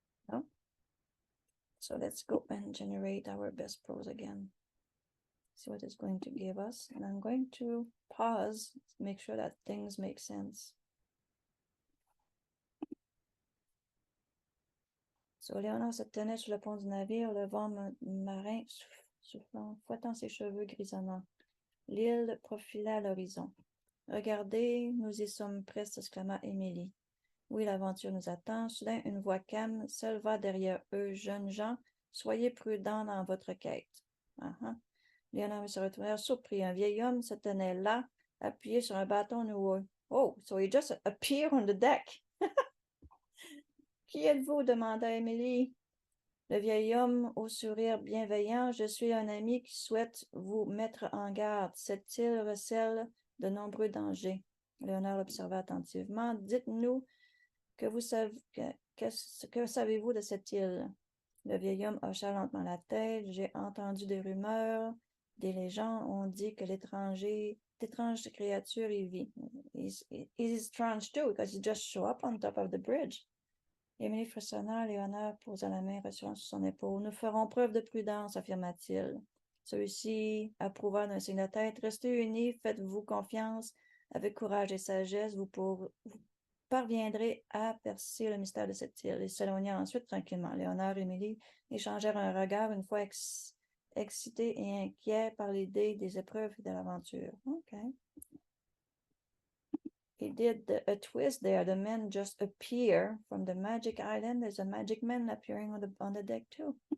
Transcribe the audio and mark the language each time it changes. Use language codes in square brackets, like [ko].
[en] No? So let's go and generate our best prose again. See what it's going to give us. And I'm going to pause to make sure that things make sense. [fr] So Léonard se tenait sur le pont du navire, le vent marin soufflant, fouettant ses cheveux grisonnants. L'île profilait à l'horizon. Regardez, nous y sommes presque, exclama Émilie. Oui, l'aventure nous attend. Soudain, une voix calme s'éleva derrière eux. Jeunes gens, soyez prudents dans votre quête. Léonard se retournèrent surpris. Un vieil homme se tenait là, appuyé sur un bâton noueux. [en] Oh, so he just appeared on the deck. [fr] Qui êtes-vous? Demanda Émilie. Le vieil homme, au sourire bienveillant, je suis un ami qui souhaite vous mettre en garde. Cette île recèle de nombreux dangers. Léonard l'observa attentivement. Dites-nous que vous savez, que savez-vous de cette île? Le vieil homme hocha lentement la tête. J'ai entendu des rumeurs, des légendes. On dit que d'étranges créatures y vivent. [en] He's strange too, because he just show up on top of the bridge. [fr] Émilie frissonna, Léonard posa la main rassurant sur son épaule. Nous ferons preuve de prudence, affirma-t-il. Celui-ci approuva d'un signe de tête. Restez unis, faites-vous confiance, avec courage et sagesse, vous parviendrez à percer le mystère de cette île. Ils s'éloignaient ensuite tranquillement. Léonard et Émilie échangèrent un regard, une fois excités et inquiets par l'idée des épreuves et de l'aventure. [en] OK. He did a twist there. The men just appear from the magic island. There's a magic man appearing on the deck too.